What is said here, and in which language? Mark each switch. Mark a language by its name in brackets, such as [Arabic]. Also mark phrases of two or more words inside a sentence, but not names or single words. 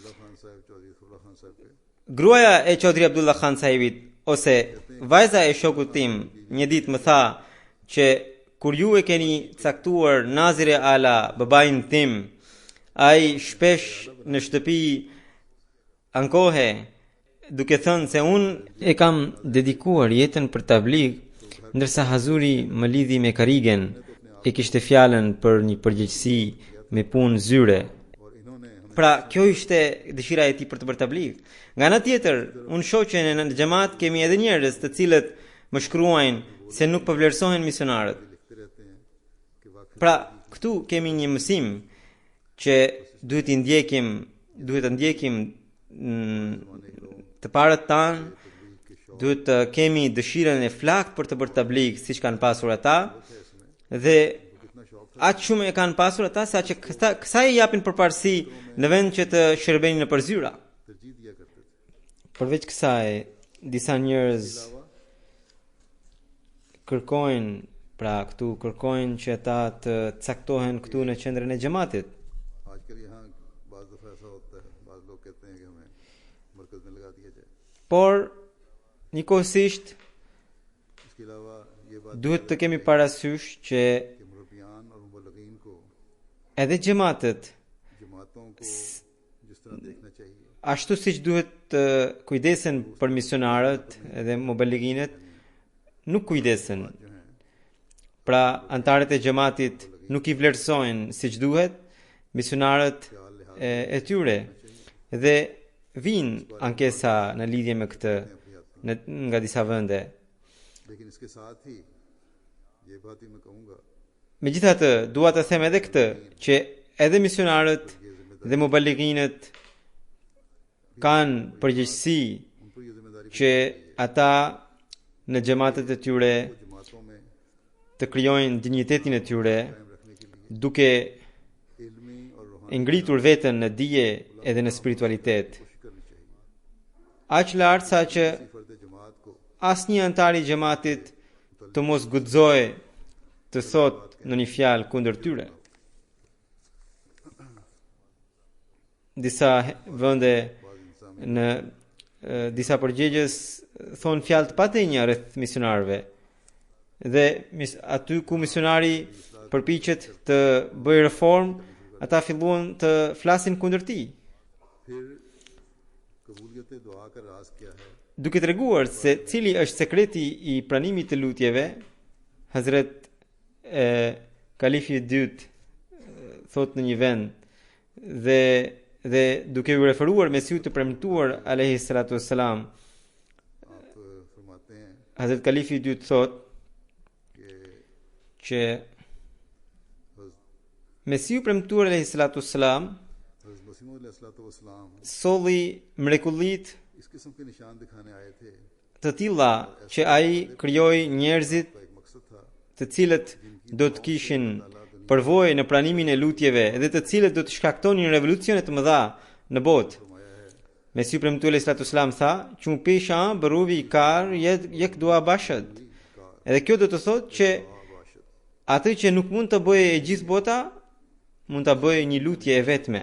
[Albanian] Gruaja e Çodri Abdullah Khan Sahibit ose vajza e shokut tim një ditë më tha që kur ju e keni caktuar Nazire Ala, babain tim, ai shpesh në shtëpi ankohe duke thënë se unë e kam dedikuar jetën për tabligh, ndërsa Hazuri më lidhi me karigen, e kishte fjalën për një përgjegjësi me punë zyre. Pra, kjo ishte dëshira e tij për të bërë tabligh. Nga ana tjetër, unë shoh që në xhamat kemi edhe njerëz të cilët më shkruajnë se nuk përvlerësohen misionarët. [Urdu] لکھتے رہتے ہیں کہ واقعی [Albanian] Pra, këtu kemi një mësim që duhet të ndjekim të parët tanë, duhet të kemi dëshirën e flakt për të bërë tabligh siç kanë pasur ata, dhe aq shumë e kanë pasur ata sa që kësaj i japin përparësi në vend që të shërbenin në përzyra. [Urdu] ترجیح دیا کرتے تھے. [Albanian] Përveç kësaj, disa njerëz kërkojnë që ata të caktohen këtu në qendrën e xhamatit. [Urdu] آج کل یہاں بعض دفعہ ایسا ہوتا ہے، بعض لوگ کہتے ہیں کہ ہمیں مرکز میں لگا دیا جائے. [Albanian] Por njëkohësisht [Urdu] اس کے علاوہ یہ بات [Albanian] duhet të kemi parasysh që [Urdu] کہ مربیان اور مبلغین کو [Albanian] edhe xhamatet [Urdu] جماعتوں کو جس طرح دیکھنا چاہیے, [Albanian] ashtu siç duhet të kujdesen për misionarët edhe muballighinët, nuk kujdesen. Pra, antarët e xhamatit nuk i vlerësojnë siç duhet misionarët e tyre, dhe vinë ankesa në lidhje me këtë nga disa vende. [Urdu] لیکن اس کے ساتھ ہی یہ بات ہی میں کہوں گا [Albanian] Megjithatë, dua të them edhe këtë, që edhe misionarët dhe muballighinët kanë përgjegjësi [Urdu] ان پر یہ ذمہ داری [Albanian] që ata në xhamatet e tyre [Urdu] جماعتوں میں [Albanian] të krijojnë dinjitetin e tyre [Urdu] رکھنے کے لیے [Albanian] duke [Urdu] علمی اور روحانی [Albanian] e ngritur veten në dije edhe në spiritualitet. [Urdu] کوشش کرنی چاہیے. [Albanian] Aq lart sa që [Urdu] فرد جماعت کو [Albanian] asnjë antar i xhamatit të mos guxojë të thot në një fjalë kundër tyre. Disa vende në disa përgjegjës thonë fjalë të patenja rreth misionarëve. Dhe aty ku misionari përpiqet të bëjë reform, ata filluan të flasin kundër tij, [Urdu] پھر قبولیت دعا کا راز کیا ہے? [Albanian] duke treguar se cili është sekreti i pranimit të lutjeve. Hazret Kalifi i dytë thot në një vend, dhe duke u referuar Mesiut të premtuar [Arabic] عليه الصلاة والسلام, [Urdu] آپ فرماتے ہیں [Albanian] Hazret Kalifi i dytë thot që Mesiu premtuar [Arabic] عليه الصلاة والسلام [Urdu] حضرت مسیح علیہ السلام [Albanian] solli mrekullit [Urdu] اس قسم کے نشان دکھانے آئے تھے. [Albanian] të tilla që ai krijoi njerëzit [Urdu] ایک مقصد تھا [Albanian] të cilët do të kishin përvojë në pranimin e lutjeve dhe të cilët do të shkaktonin revolucione të mëdha në botë. Mesiu premtuar [Arabic] عليه الصلاة والسلام [Albanian] tha, [Persian] "چو پیشه بروی کار یک دعا باشد." [Albanian] Edhe kjo do të thotë që atë që nuk mund të bëjë e gjithë bota, mund ta bëjë një lutje e vetme.